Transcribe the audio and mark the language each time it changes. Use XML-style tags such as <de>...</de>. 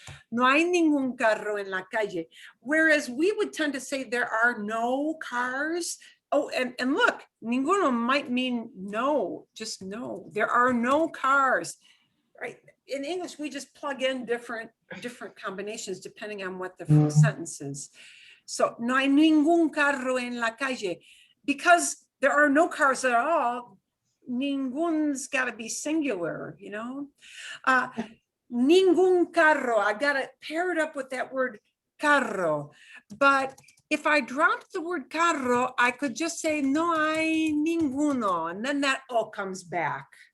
<es>No hay ningún carro en la calle.</es> <en>Whereas we would tend to say there are no cars. Oh, and look, ninguno might mean no, just no. There are no cars, right? In English, we just plug in different combinations depending on what the full sentence is.</en> <es>So, no hay ningún carro en la calle.</es> <en>Because there are no cars at all, ningun's got to be singular, you know? Ningún carro, I got it paired up with that word carro. But if I dropped the word carro, I could just say no hay ninguno, and then that all comes back.</en>